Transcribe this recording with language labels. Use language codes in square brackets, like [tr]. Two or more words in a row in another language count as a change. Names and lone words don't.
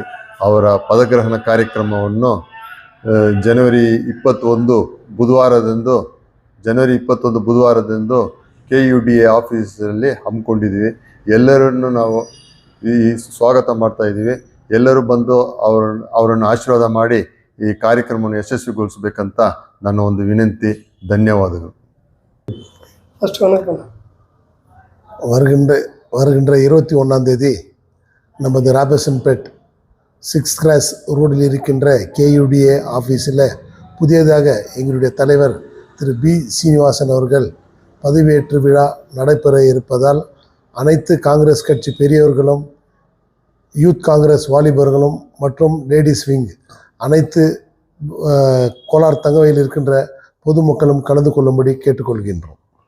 [kn] ಅವರ ಪದಗ್ರಹಣ ಕಾರ್ಯಕ್ರಮವನ್ನು ಜನವರಿ 21 ಬುಧವಾರದಂದು KUDA ಆಫೀಸಲ್ಲಿ ಹಮ್ಮಿಕೊಂಡಿದ್ದೀವಿ. ಎಲ್ಲರನ್ನು ನಾವು ಈ ಸ್ವಾಗತ ಮಾಡ್ತಾ ಇದ್ದೀವಿ. ಎಲ್ಲರೂ ಬಂದು ಅವರನ್ನು ಆಶೀರ್ವಾದ ಮಾಡಿ ಈ ಕಾರ್ಯಕ್ರಮವನ್ನು ಯಶಸ್ವಿಗೊಳಿಸಬೇಕಂತ ನನ್ನ ಒಂದು ವಿನಂತಿ. ಧನ್ಯವಾದಗಳು. [ta] வருகின்ற 21ஆம் தேதி நமது ராபர்சன்பேட் 6 கிராஸ் ரோடில் இருக்கின்ற KUDA ஆஃபீஸில் புதியதாக எங்களுடைய தலைவர் திரு பி சீனிவாசன் அவர்கள் பதவியேற்று விழா நடைபெற இருப்பதால், அனைத்து காங்கிரஸ் கட்சி பெரியவர்களும், யூத் காங்கிரஸ் வாலிபர்களும் மற்றும் லேடிஸ் விங் அனைத்து கோலார் தங்கவையில் இருக்கின்ற பொதுமக்களும் கலந்து கொள்ளும்படி கேட்டுக்கொள்கின்றோம்.